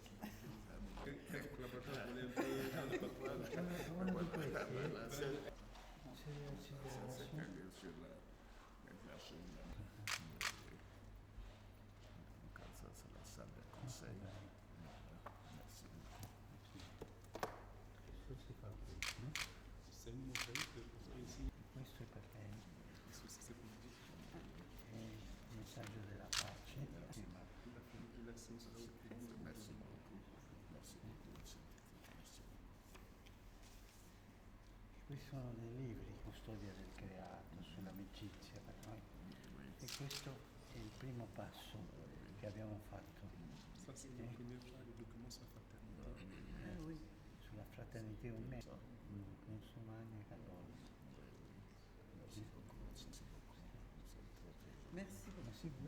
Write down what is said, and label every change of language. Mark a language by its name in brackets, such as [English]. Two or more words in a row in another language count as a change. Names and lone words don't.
[French] C'est qu'un sur la glace. Comme ça, c'est la salle de conseil. Merci beaucoup. [Italian] Questo si fa qui, no? [French] C'est une mosaïque ici. [Italian] Questo è perché [French] C'est pour dire [Italian] è il messaggio della pace. [French] la fécondation, c'est là où féconde. Merci beaucoup. Merci beaucoup. Merci. [Italian] Questi sono dei libri, Custodia del creato, sull'amicizia per noi. E questo è il primo passo che abbiamo fatto. [French] Ça, c'est le premier pas, le document sur la fraternité. Oui. Sulla fraternité humaine, [Italian] musulmani e cattolici. [French] Merci beaucoup. Merci beaucoup. Nous sommes très, très heureux. Merci beaucoup. Merci beaucoup.